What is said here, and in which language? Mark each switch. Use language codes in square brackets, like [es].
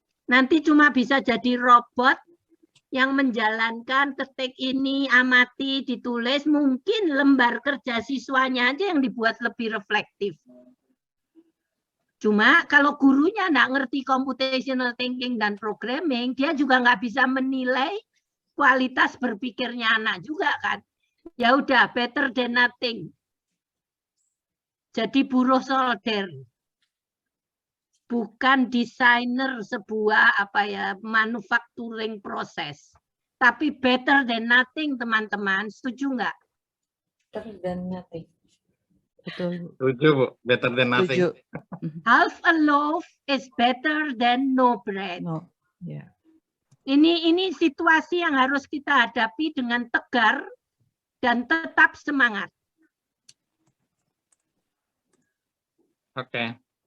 [id] Nanti cuma bisa jadi robot yang menjalankan ketik ini, amati, ditulis, mungkin lembar kerja siswanya aja yang dibuat lebih reflektif. Cuma kalau gurunya nggak ngerti computational thinking dan programming, dia juga nggak bisa menilai kualitas berpikirnya anak juga kan. Ya udah, [en] better than nothing. [id] Jadi buruh solder. Bukan desainer sebuah manufacturing proses. Tapi [en] better than nothing, [id] teman-teman. Setuju nggak? [en] Better than nothing. [id] Betul. Setuju, Bu. [en] Better than nothing. [id] Setuju. [en] Half a loaf is better than no bread. [id] No. Ya. Ini situasi yang harus kita hadapi dengan tegar dan tetap semangat. Oke.